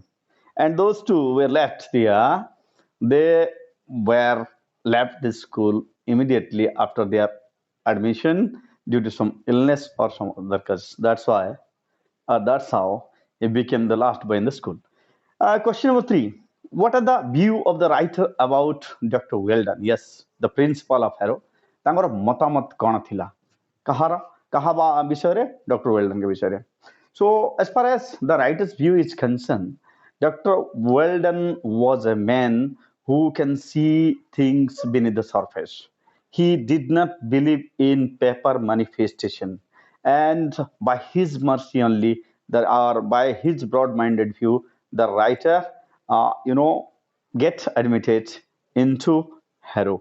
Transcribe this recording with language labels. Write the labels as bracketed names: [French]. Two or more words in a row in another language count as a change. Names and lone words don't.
[English] And those two were left there. They were left the school immediately after their admission due to some illness or some other cause. That's how he became the last boy in the school. Question number 3, what are the view of the writer about Dr. Weldon? Yes, the principal of Harrow. [Odia] ତାଙ୍କର ମତାମତ କ'ଣ ଥିଲା? କାହା ବିଷୟରେ? ଡକ୍ଟର ୱେଲ୍ଡନଙ୍କ ବିଷୟରେ. [English] So as far as the writer's view is concerned, Dr. Weldon was a man who can see things beneath the surface. He did not believe in paper manifestation, and by his mercy only, by his broad-minded view, the writer get admitted into Harrow.